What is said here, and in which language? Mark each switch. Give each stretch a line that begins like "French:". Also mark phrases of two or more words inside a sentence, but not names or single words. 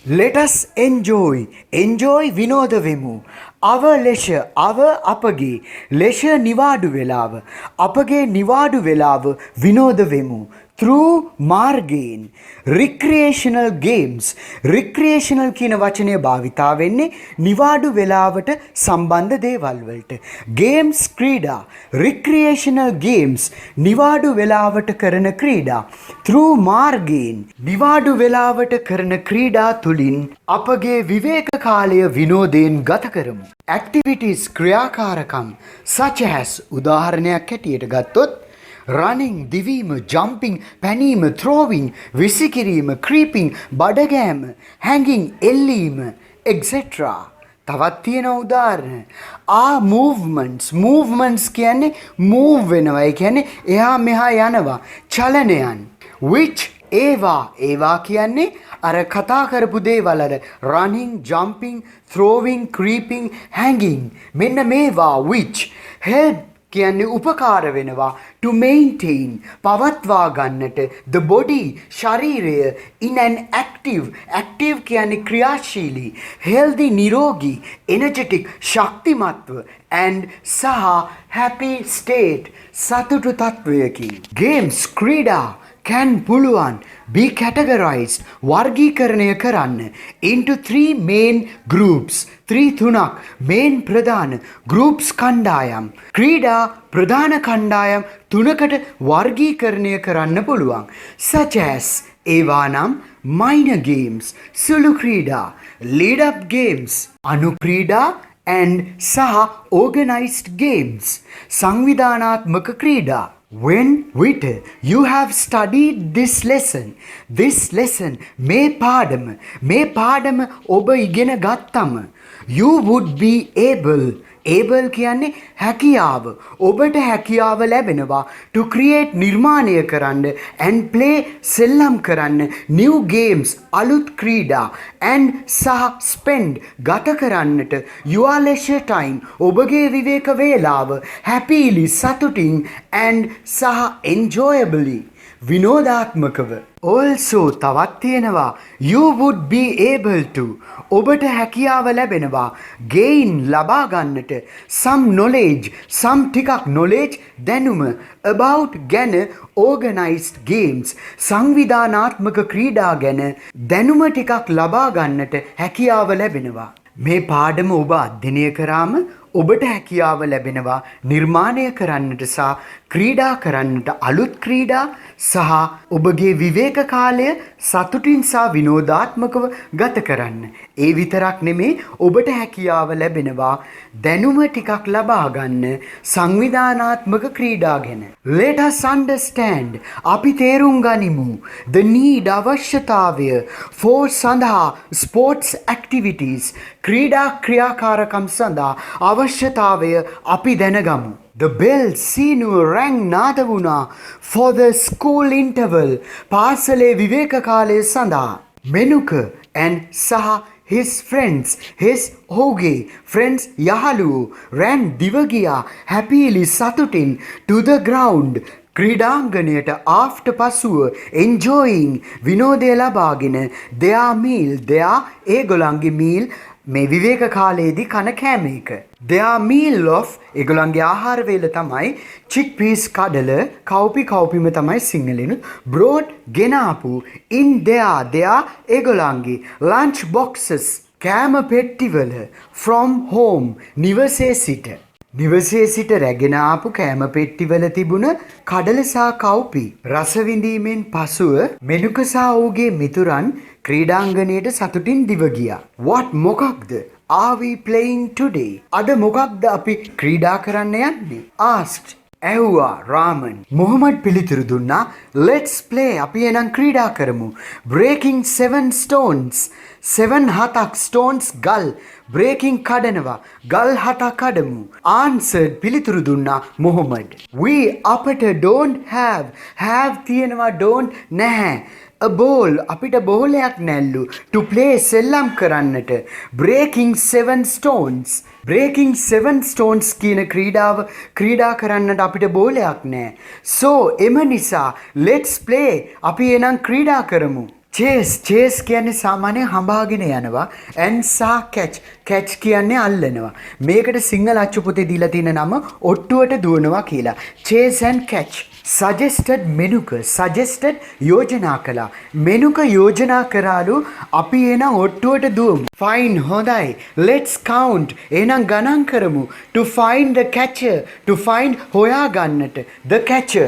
English: Let us enjoy
Sinhala: විනෝද වෙමු.
English: our leisure
Sinhala: අව අපගේ ලෙෂ නිවාඩු වෙලාව අපගේ නිවාඩු වෙලාව විනෝද වෙමු. through මාර්ගයෙන්
English: recreational games recreational
Sinhala: කියන වචනය භාවිතා වෙන්නේ නිවාඩු වෙලාවට සම්බන්ධ දේවල් වලට. games ක්‍රීඩා
English: recreational games
Sinhala: නිවාඩු වෙලාවට කරන ක්‍රීඩා. through මාර්ගයෙන් නිවාඩු වෙලාවට කරන ක්‍රීඩා තුලින් අපගේ විවේක කාලය විනෝදයෙන් ගත කරමු. activities ක්‍රියාකාරකම් such as උදාහරණයක් හැටියට ගත්තොත් running, දිවීම, jumping, පැනීම, throwing, විසිකිරීම, creeping, බඩගෑම, hanging, එල්ලීම, etc. තවත් තියෙන උදාහරණ. movements කියන්නේ move වෙනවා. ඒ කියන්නේ එහා මෙහා යනවා. චලනයන්. which ඒවා කියන්නේ අර කතා කරපු දේවල් අර
English: running, jumping, throwing, creeping, hanging.
Sinhala: මෙන්න මේවා
English: which help
Sinhala: කියන්නේ උපකාර වෙනවා
English: to maintain
Sinhala: පවත්වා ගන්නට
English: the body ශරීරය in an active
Sinhala: කියන්නේ ක්‍රියාශීලී
English: healthy නිරෝගී energetic ශක්තිමත්ව and සහ happy state
Sinhala: සතුටු තත්වයකින්. games ක්‍රීඩා can පුළුවන්
English: be categorized
Sinhala: වර්ගීකරණය කරන්න
English: into three main groups
Sinhala: තුනක් main ප්‍රධාන groups කණ්ඩායම් ක්‍රීඩා ප්‍රධාන කණ්ඩායම් තුනකට වර්ගීකරණය කරන්න පුළුවන්
English: such as
Sinhala: ඒවා නම්
English: minor games
Sinhala: සුළු ක්‍රීඩා
English: lead up games
Sinhala: අනු ක්‍රීඩා and සහ
English: organized games
Sinhala: සංවිධානාත්මක ක්‍රීඩා.
English: When you have studied this lesson
Sinhala: මේ පාඩම ඔබ ඉගෙන ගත්තම
English: you would be able
Sinhala: කියන්නේ හැකියාව ඔබට හැකියාව ලැබෙනවා
English: to create
Sinhala: නිර්මාණය කරන්න
English: and play
Sinhala: සෙල්ලම් කරන්න
English: new games
Sinhala: අලුත් ක්‍රීඩා and සහ spend ගත කරන්නට
English: your leisure time
Sinhala: ඔබගේ විවේක වේලාව happily සතුටින් and සහ enjoyably විනෝදාත්මකව. also තවත් තියෙනවා
English: you would be able to
Sinhala: ඔබට හැකියාව ලැබෙනවා gain ලබා ගන්නට some ටිකක් knowledge දැනුම about ගැන
English: organized games
Sinhala: සංවිධානාත්මක ක්‍රීඩා ගැන දැනුම ටිකක් ලබා ගන්නට හැකියාව ලැබෙනවා. මේ පාඩම ඔබ අධ්‍යයනය කරාම ඔබට හැකියාව ලැබෙනවා නිර්මාණය කරන්නට සහ ක්‍රීඩා කරන්නට අලුත් ක්‍රීඩා සහ ඔබගේ විවේක කාලය සතුටින් සහ විනෝදාත්මකව ගත කරන්න. ඒ විතරක් නෙමේ ඔබට හැකියාව ලැබෙනවා දැනුම ටිකක් ලබා ගන්න සංවිධානාත්මක ක්‍රීඩා ගැන.
English: Let us understand
Sinhala: අපි තේරුම් ගනිමු
English: the need
Sinhala: අවශ්‍යතාවය for සඳහා
English: sports activities
Sinhala: ක්‍රීඩා ක්‍රියාකාරකම් සඳහා අවශ්‍යතාවය අපි දැනගමු.
English: The bell
Sinhala: සීනුව රැං නාද වුණා
English: for the school interval
Sinhala: පාසලේ විවේක කාලය සඳහා. මෙනුක and සහ
English: his friends
Sinhala: ඔහුගේ friends යහළුවෝ ran දිව ගියා happily සතුටින්
English: to the ground
Sinhala: ක්‍රීඩාංගණයට after පසුව enjoying විනෝදය ලබාගෙන their ඒගොල්ලන්ගේ meal මේ විවේක කාලයේදී කන කෑම එක.
English: their meal of
Sinhala: ඒගොල්ලන්ගේ ආහාර වේල තමයි chickpeas කඩල කව්පිම තමයි සිංහලෙනුත් brought ගෙනාපු
English: in their
Sinhala: ඒගොල්ලන්ගේ
English: lunch boxes
Sinhala: කෑම පෙට්ටිවල
English: from home
Sinhala: නිවසේ සිට රැගෙන ආපු කෑම පෙට්ටිවල තිබුණ කඩල සහ කව්පි රස විඳීමෙන් පසුව මෙනුක සහ ඔහුගේ මිතුරන් ක්‍රීඩාංගණයට සතුටින් දිව ගියා.
English: what මොකක්ද are we playing today?
Sinhala: අද මොකක්ද අපි ක්‍රීඩා කරන්න යන්නේ? asked ඇහුවා රාමන්. මොහොමඩ් පිළිතුරු දුන්නා
English: let's play
Sinhala: අපි එනම් ක්‍රීඩා කරමු.
English: breaking 7 stones 7 stones ගල් breaking කඩනවා
Sinhala: ගල් 7 කඩමු. answered පිළිතුරු දුන්නා මොහොමඩ්. we අපට
English: don't have
Sinhala: තියෙනවා don't නැහැ
English: a ball
Sinhala: අපිට බෝලයක් නැල්ලු
English: to play
Sinhala: සෙල්ලම් කරන්නට
English: breaking 7 stones
Sinhala: කියන ක්‍රීඩා කරන්නට අපිට බෝලයක් නැහැ. so එම නිසා
English: let's play
Sinhala: අපි එනම් ක්‍රීඩා කරමු. චේස් කියන්නේ සාමාන්‍යයෙන් හඹාගෙන යනවා. and සා catch කියන්නේ අල්ලනවා. මේකට සිංහල අච්චු පොතේ දීලා තියෙන නම ඔට්ටුවට දුවනවා කියලා.
English: chase and catch. suggested suggested
Sinhala: යෝජනා කළා. මෙනුක යෝජනා කරාලු අපි එනම් ඔට්ටුවට දුවමු. fine හොඳයි.
English: let's count.
Sinhala: එහෙනම් ගණන් කරමු.
English: to find the catcher. to find
Sinhala: හොයා ගන්නට.
English: the catcher.